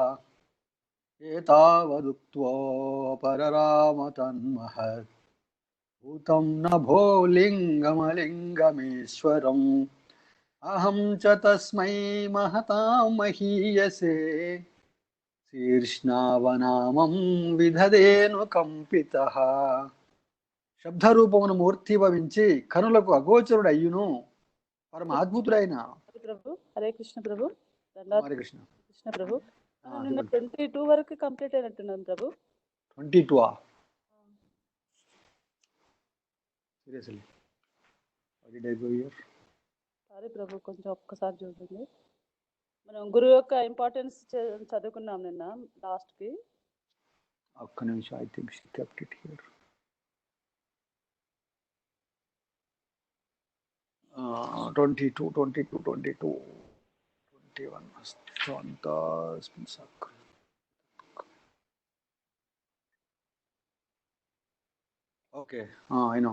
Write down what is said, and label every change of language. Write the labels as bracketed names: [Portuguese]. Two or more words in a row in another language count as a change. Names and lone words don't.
[Sanskrit] एतावदुक्त्वा पररामतन्महत् भूतं न भोलिङ्गमलिङ्गमीश्वरम् अहं च तस्मै महतां महीयसे शीर्ष्णावनामं विदधेऽनुकम्पितः। [Telugu] శబ్దరూపమును మూర్తి భవించి కనులకు అగోచరుడు అయ్యును పరమ అద్భుతుడైన ప్రభు హరే కృష్ణ ప్రభు హరే కృష్ణ కృష్ణ ప్రభు నిన్న 22 వరకు కంప్లీట్ అయినట్టున్నాను ప్రభు. 22 సీరియస్లీ సారీ ప్రభు, కొంచెం ఒక్కసారి చూడండి. మనం గురువు యొక్క ఇంపార్టెన్స్ చదువుకున్నాం నిన్న లాస్ట్ కి. ఒక్క నిమిషం, [English] I think she kept it here. 22 22 22 21 స్వాంతాస్మిన్ సక్ర. Okay, I know.